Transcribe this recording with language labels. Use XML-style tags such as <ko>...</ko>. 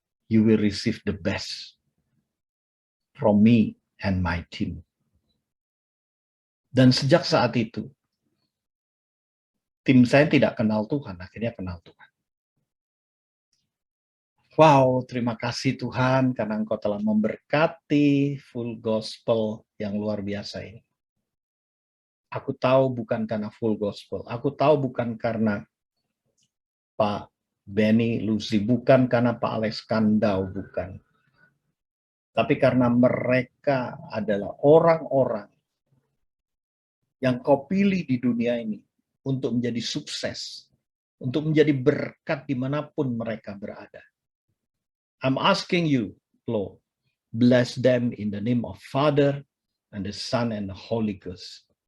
<en>You will receive the best from me and my team.</en> <id>Dan sejak saat itu, tim saya tidak kenal Tuhan, akhirnya kenal Tuhan. Wow, terima kasih Tuhan karena Engkau telah memberkati full gospel yang luar biasa ini. Aku tahu bukan karena full gospel, aku tahu bukan karena Pak Benny Lucy, bukan karena Pak Alex Kandau, bukan. Tapi karena mereka adalah orang-orang yang Kau pilih di dunia ini untuk menjadi sukses, untuk menjadi berkat dimanapun mereka berada.</id> <en>I'm asking you, Lord, bless them in the name of Father and the Son and the Holy Ghost.</en>